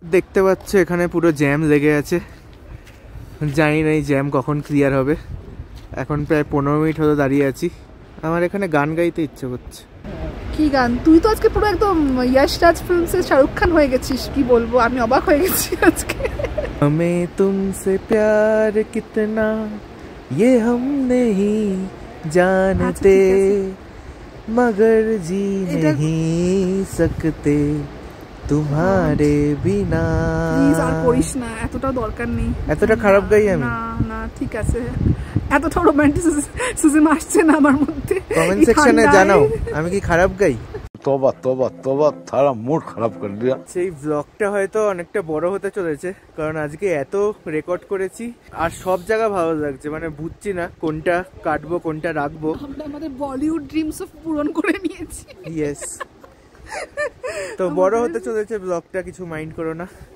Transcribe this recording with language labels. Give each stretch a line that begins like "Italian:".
Bangla: দেখতে পাচ্ছ এখানে পুরো জ্যাম লেগে আছে, জানি না এই জ্যাম কখন ক্লিয়ার হবে। এখন প্রায় 15 মিনিট হলো দাঁড়িয়ে আছি। আমার এখানে গান গাইতে ইচ্ছে করছে। কি গান? তুই তো আজকে পুরো একদম यश राज फिल्म्स এর শাহরুখ খান হয়ে গেছিস, কি বলবো, আমি অবাক হয়ে গেছি আজকে।
Hindi: हमें तुमसे प्यार कितना ये हम नहीं जानते, मगर जी नहीं सकते तुम्हारे बिना।
Bangla: প্লিজ আর করিস না, এতটা দরকার নেই। এতটা খারাপ গাই আমি? না না, ঠিক আছে, এতটা রোমান্টিসিজম আসছে না আমার মধ্যে। কমেন্ট সেকশনে জানাও আমি কি খারাপ গাই।
Hindi: तोबा तोबा तोबा थारा मूड खराब कर दिया।
Bangla: সেই ব্লগটা হয়তো অনেকটা বড় হতে চলেছে, কারণ আজকে এত রেকর্ড করেছি আর সব জায়গা ভালো লাগছে, মানে বুঝছি না কোনটা কাটবো কোনটা রাখবো। আমরা আমাদের বলিউড ড্রিমস পূরণ করে নিয়েছি। ইয়েস, তো বড় হতে চলেছে ব্লগটা, কিছু মাইন্ড করো না।